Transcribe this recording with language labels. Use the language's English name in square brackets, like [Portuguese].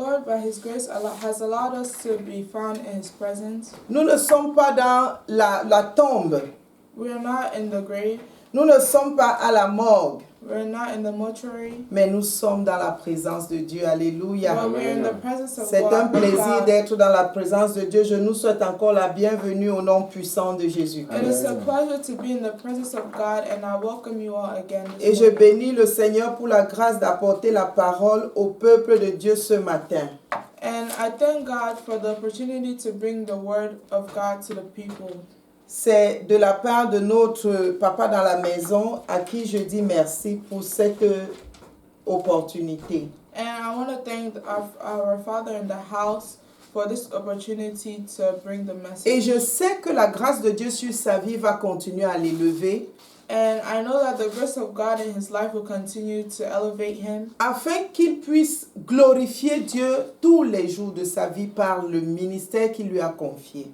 [English] Lord, by His grace, has allowed us to be found in His presence. [French] Nous ne sommes pas dans la tombe. [English] We are not in the grave. [French] Nous ne sommes pas à la morgue. [English] We are not in the mortuary. [French] Mais nous sommes dans la présence de Dieu. Alléluia. [English] But we are in the presence of [French] C'est un [English] God. [French] plaisir d'être dans la présence de Dieu. Je nous souhaite encore la bienvenue au nom puissant de Jésus. [English] It is a pleasure to be in the presence of God, and I welcome you all again. [French] Et je bénis le Seigneur pour la grâce d'apporter la parole au peuple de Dieu ce matin. [English] And I thank God for the opportunity to bring the word of God to the people. [French] C'est de la part de notre papa dans la maison à qui je dis merci pour cette opportunité. [English] And I want to thank our Father in the house for this opportunity to bring the message. [French] Et je sais que la grâce de Dieu sur sa vie va continuer à l'élever. [English] And I know that the grace of God in his life will continue to elevate him. [French] Afin qu'il puisse glorifier Dieu tous les jours de sa vie par le ministère qu'il lui a confié.